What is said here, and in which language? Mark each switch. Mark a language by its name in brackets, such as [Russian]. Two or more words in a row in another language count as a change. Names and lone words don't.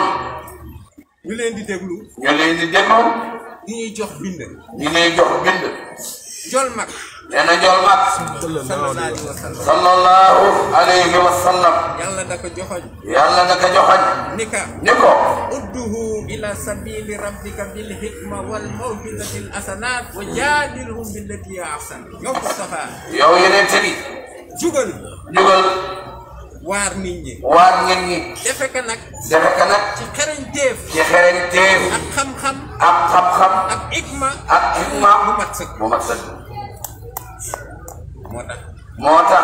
[Wolof] ñu leen di déglu. di ñuy jox bind. jol mag. nee na jol mag. [Arabic] صلى الله عليه وسلم. [Wolof] yàlla da ko joxoñ. ni ko. [Arabic] ادعهم إلى سبيل ربك بالحكمة والموعظة الحسنة وجادلهم بالتي هي أحسن. [Wolof] yow Mustafa. yow yeneen bi. jugal. waar nit ñi. defe ka nag. ci xereñteef. ak xam-xam. ak hikma. mu mat sëkk. moo tax.